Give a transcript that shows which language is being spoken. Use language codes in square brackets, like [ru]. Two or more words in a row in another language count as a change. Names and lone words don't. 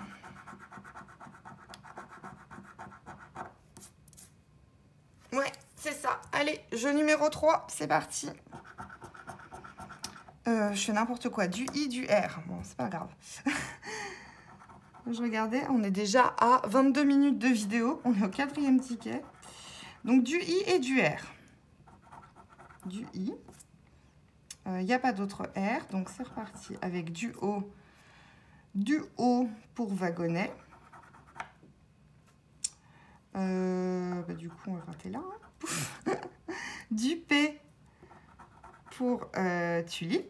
[fr] Ouais, c'est ça. Allez, jeu numéro 3, c'est parti. Je fais n'importe quoi. Du I, du R. Bon, c'est pas grave. Je regardais, on est déjà à 22 minutes de vidéo. On est au 4e ticket. Donc, du I et du R. Du I. Il n'y a pas d'autre R. Donc, c'est reparti avec du O. Du O pour wagonnet. Du coup, on va rater là. Hein. Du P pour tulipe.